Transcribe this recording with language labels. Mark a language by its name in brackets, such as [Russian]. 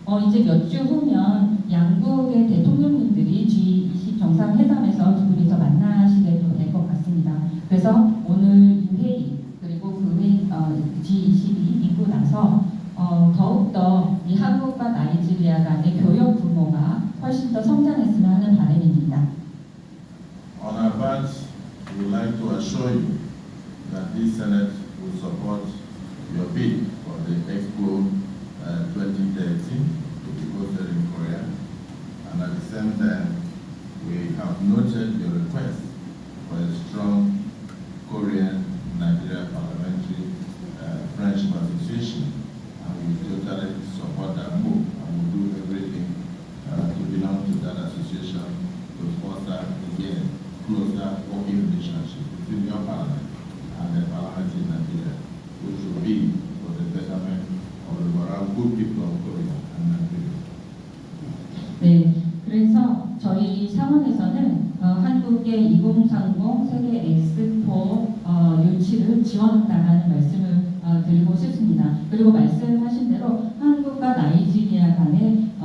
[Korean] 이제 몇 주 후면 양국의 대통령님들이 G20 정상회담에서 두 분이서 만나시게 될 것 같습니다. 그래서 오늘 이 회의 그리고 그 회의 G20이 있고 나서 더욱더 이 한국과 나이지리아 간의 교역 규모가 훨씬 더 성장했으면 하는 바람입니다. [English] On our part, we would like to assure you that this Senate will support your bid for the Expo 2013 to be hosted in Korea. And at the same time, we have noted your request for a strong Korean-Nigeria Parliamentary Friendship Association. And we totally support that move and will do everything to belong to that association to foster again closer working relationship between your parliament and the parliament in Nigeria, which will be for the betterment of the overall good people of Korea and Nigeria. [Korean] 네, 그래서 저희 상원에서는 한국의 2030 세계 엑스포 유치를 지원한다는 말씀을 드리고 싶습니다. 그리고 말씀하신 대로 한국과 나이지리아 간의